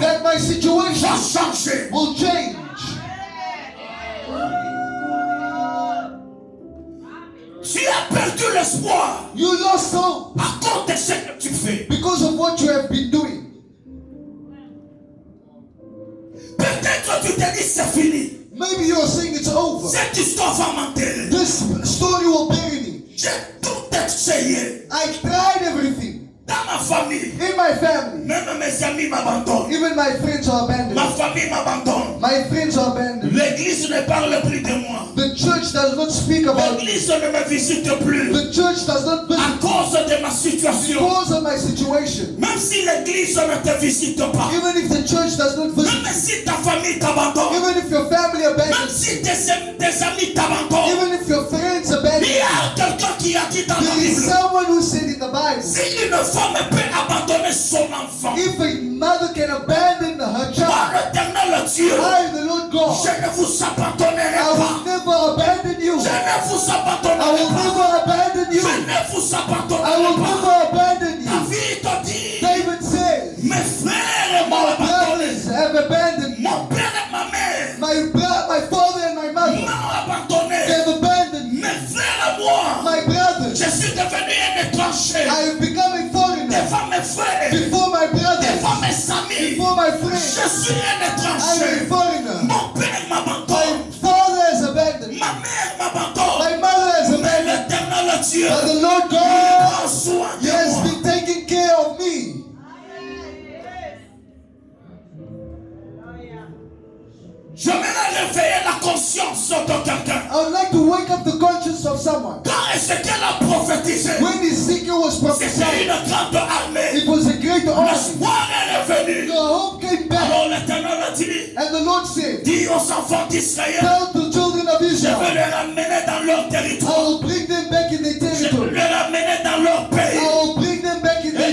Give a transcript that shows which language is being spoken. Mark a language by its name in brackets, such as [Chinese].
[English] that my situation [French] va changer. [English] will change. [French] Tu as perdu l'espoir [English] You lost hope [French] à cause de ce que tu fais. [English] because of what you have been doing. [French] Peut-être tu te dis c'est fini. [English] Maybe you are saying it's over. [French] Cette histoire va m'enterrer. [English] This story will bury me. [French] J'ai tout essayé. [English] I tried everything. [French] Dans ma famille, [English] In my family, [French] même mes amis m'abandonnent. [English] even my friends are abandoned. [French] Ma famille m'abandonne. [English] My friends are abandoned. [French] L'église ne parle plus de moi. [English] The church does not speak about me. [French] L'église ne me visite plus. [English] The church does not [French] À [English] visit [French] cause de ma situation. [English] because of my situation. [French] Même si l'église ne te visite pas. [English] Even if the church does not visit, [French] Même si ta famille t'abandonne. [English] even if your family [French] Même [English] abandons, [French] si tes amis t'abandonnent. [English] even if your friends abandon, [French] Il y a quelqu'un qui a dit dans la [English] there is [French] Bible. [English] someone who said in the Bible, [French] Si une femme peut abandonner son enfant, [English] if a mother can abandon her [French] moi [English] child, [French] l'éternel Dieu, [English] I, the Lord God, [French] je ne vous abandonnerai [English] I [French] pas. [English] will never abandon you. [French] Je ne vous [English] I [French] abandonnerai [English] will [French] pas. [English] never abandon [French] Je [English] you. [French] ne vous [English] I [French] abandonnerai [English] will [French] pas. [English] never abandon you. [French] David te dit, [English] David says, [French] mes frères m'ont [English] my [French] abandonné. [English] brothers have abandoned me. [French] Mon père et ma mère [English] My father and my mother [French] m'ont abandonné. [English] have abandoned me. [French] Mes frères et moi, [English] My brothers, [French] je suis devenu un étranger. [English] I have become a foreigner. [French] Devant mes frères, [English] Before my brothers, [French] devant mes amis, [English] before my friends, [French] je suis un [English] I'm a [French] étranger. [English] foreigner. [French] Mon père m'abandonne. [English] My father has abandoned me. [French] Ma mère m'abandonne. [English] My mother has [French] Mais [English] abandoned me. [French] l'éternel Dieu [English] But the Lord God [French] prend soin de [English] has [French] moi. [English] been taking care of me. [French] J'aimerais réveiller la conscience de quelqu'un. [English] I would like to wake up the conscience of someone. [French] Quand Ézéchiel a prophétisé, [English] When Ezekiel was [French] c'était une grande armée. [English] it was a great army. [French] L'espoir est revenu. [English] The hope came back. [French] Alors l'éternel a dit, [English] And the Lord said, [French] dis aux enfants d'Israël, [English] tell the children of [French] je vais [English] Israel, [French] les ramener dans leur [English] I [French] territoire. [English] will bring them back in their [French] Je vais [English] territory. [French] les ramener dans leur [English] I [French] pays. [English] will bring them back in their